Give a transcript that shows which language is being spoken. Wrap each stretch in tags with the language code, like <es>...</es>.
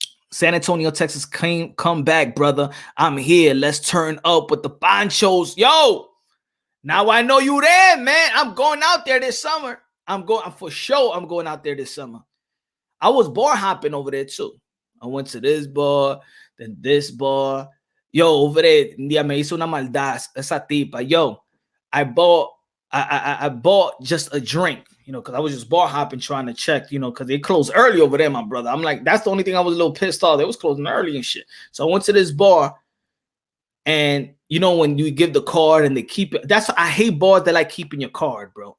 <en>San Antonio, Texas, come back, brother. I'm here. Let's turn up with the ponchos. Yo, now I know you there, man. I'm going out there this summer. I'm going out there this summer. I was bar hopping over there too. I went to this bar, then this bar. Yo, over there,</en> <es>un día me hizo una maldad esa tipa.</es> <en>Yo, I bought just a drink, you know, because I was just bar hopping trying to check, you know, because they closed early over there, my brother. I'm like, that's the only thing I was a little pissed off. They was closing early and shit. So I went to this bar, and you know, when you give the card and they keep it, I hate bars that like keeping your card, bro.</en>